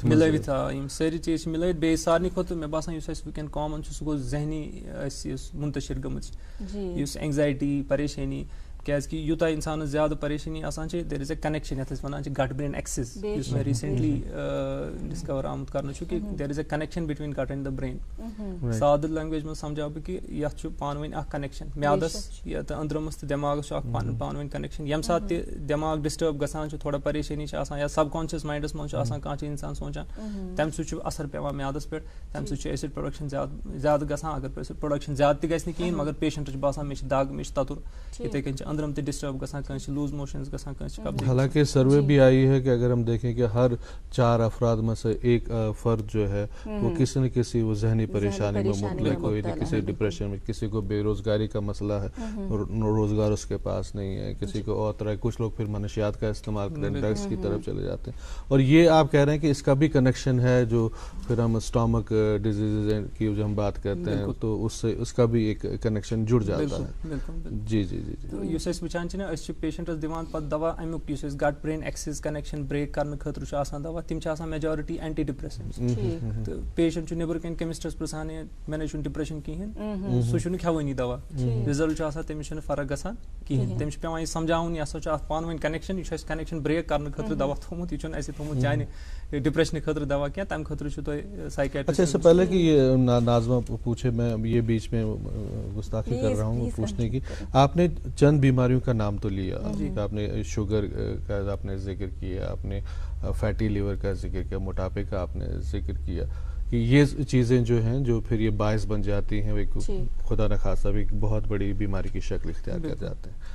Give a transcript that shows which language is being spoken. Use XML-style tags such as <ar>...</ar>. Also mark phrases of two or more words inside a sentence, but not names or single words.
<ks>مِلٲوِتھ یِم سٲری چیٖز چھِ مِلٲوِتھ بیٚیہِ سارنٕے کھۄتہٕ مےٚ باسان یُس اَسہِ وٕنکیٚن کامن چھُ سُہ گوٚو ذہنی اَسہِ یُس مُنتشر گٔمٕژ یُس اینگزایٹی پریشٲنی کیازِ کہِ یوٗتاہ اِنسانس زیادٕ پریشٲنی آسان چھِ</ks> <en>there is a connection</en> <ks>یتھ أسۍ وَنان چھِ</ks> <en>gut brain axis</en> <ks>یُس مےٚ ریٖسنٹلی ڈسکور آمُت کرنہٕ چھُ کہِ</ks> <en>there is a connection between gut and the brain</en> <ks>سادٕ لینگویج منٛز سمجھاو بہٕ کہِ یتھ چھُ پانہٕ ؤنۍ اکھ کنیکشن میادس تہٕ أنٛدرمس تہٕ دٮ۪ماغس چھُ اکھ پانہٕ ؤنۍ کنیکشن ییٚمہِ ساتہٕ تہِ دٮ۪ماغ ڈسٹٲرب گژھان چھُ تھوڑا پریشٲنی چھِ آسان یا</ks> <en>subconscious minds</en> <ks>منٛز چھُ آسان کانٛہہ چھُ انسان سونٛچان تمہِ سۭتۍ چھُ اثر پیوان میادس پٮ۪ٹھ تمہِ سۭتۍ چھُ</ks> <en>acid production</en> <ks>زیادٕ گژھان اگر پروڈکشن زیادٕ تہِ گژھِ نہٕ کِہینۍ مگر پیشنٹس چھُ باسان مےٚ چھِ دگ مےٚ چھِ تتُر یِتھے کٔنۍ چھِ أنٛدرم تہِ ڈسٹٲرب گژھان کٲنٛسہِ چھِ</ks> <en>loose motions</en> <ks>گژھان کٲنٛسہِ چھِ</ks> <ur>حالانکہ سروے بھی آئی ہے کہ اگر ہم دیکھیں کہ ہر 4 افراد میں سے ایک فرد جو ہے وہ کسی نہ کسی وہ ذہنی پریشانی میں مبتلا کوئی نہ کسی ڈپریشن میں کسی کو بے روزگاری کا مسئلہ ہے روزگار اس کے پاس نہیں ہے کسی کو اور طرح کچھ لوگ پھر منشیات کا استعمال کرتے ہیں ڈرگس کی طرف چلے جاتے ہیں اور یہ آپ کہہ رہے ہیں کہ اس کا بھی کنیکشن ہے جو پھر ہم</ur> <en>stomach disease</en> <ur>کی جو ہم بات کرتے ہیں تو اس سے اس کا بھی ایک کنیکشن جڑ جاتا ہے جی جی جی</ur> <ks>یُس أسۍ وٕچھان چھِنہ أسۍ چھِ پیشنٹس دِوان پتہٕ دوا امیُک یُس أسۍ</ks> <en>gut brain axis connection</en> <ks>بریک کرنہٕ خٲطرٕ چھُ آسان دوا تِم چھِ آسان</ks> <en>majority antidepressants</en> <ks>تہٕ پیشنٹ چھُ نیبرٕ کَنۍ کیمسٹس پرژھان مےٚ نَے چھُنہٕ ڈپریشن کِہینۍ سُہ چھُنہٕ کھٮ۪وٲنی دوا رِزلٹ چھُ آسان تٔمِس چھنہٕ فرق گژھان کِہینۍ تٔمِس چھُ پیوان یہِ سمجھاوُن یہِ ہسا چھُ اتھ پانہٕ ؤنۍ کنیکشن یہِ چھُ اَسہِ کنیکشن بریک کرنہٕ خٲطرٕ دوا تھوٚومُت یہِ چھُنہٕ اَسہِ تھوٚومُت چانہِ ڈپریشنہٕ خٲطرٕ دوا کینٛہہ تمہِ خٲطرٕ چھُ تۄہہِ سائیکیٹرسٹ.</ks> <ur>اچھا اس سے پہلے کہ یہ ناظمہ پوچھے میں یہ بیچ میں گستاخی کر رہا ہوں پوچھنے کی آپ نے چند بیماریوں کا نام تو لیا آپ نے شوگر کا آپ نے ذکر کیا آپ نے</ur> <en>fatty liver</en> <ur>کا ذکر کیا موٹاپے کا آپ نے ذکر کیا کہ یہ چیزیں جو ہیں جو پھر یہ باعث بن جاتی ہیں ایک خدا نخواستہ ایک بہت بڑی بیماری کی شکل اختیار کر جاتے ہیں.</ur>